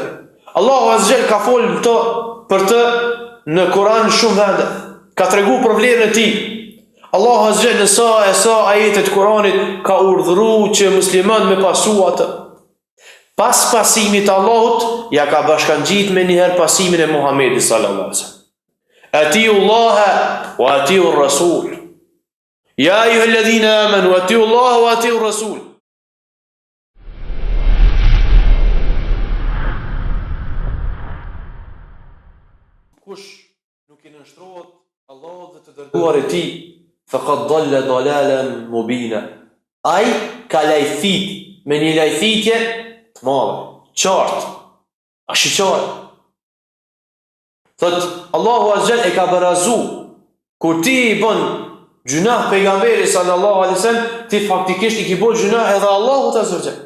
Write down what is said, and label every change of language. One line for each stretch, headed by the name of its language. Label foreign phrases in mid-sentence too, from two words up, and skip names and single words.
Arabic: الله عز
Albanian: ka folur për të në Kur'an shumë vende. Ka tregu për vlerën e tij.
Arabic: الله عز
Albanian: në sa ajete të Kur'anit ka urdhëruar që muslimanët me pasu atë. Pas pasimit të Allahut ja ka bashkangjit me njëherë pasimin e Muhammedit
Arabic: صلى الله عليه وسلم. أطيعوا الله وأطيعوا الرسول. يا أيها الذين آمنوا أطيعوا الله وأطيعوا الرسول.
Albanian: Kush nuk i nënshtrohet Allahut dhe të dërguar e tij,
Arabic: فقد ضل ضلالا مبينا.
Albanian: Ai ka lajthit me një lajthitje të madhe, qartë, ashqar. Thot
Arabic: الله عز
Albanian: e ka barazu kur ti i bën gjunah pejgamberi
Arabic: صلى الله عليه وسلم,
Albanian: ti faktikisht i ke bërë gjunah edhe Allahut
Arabic: عز وجل.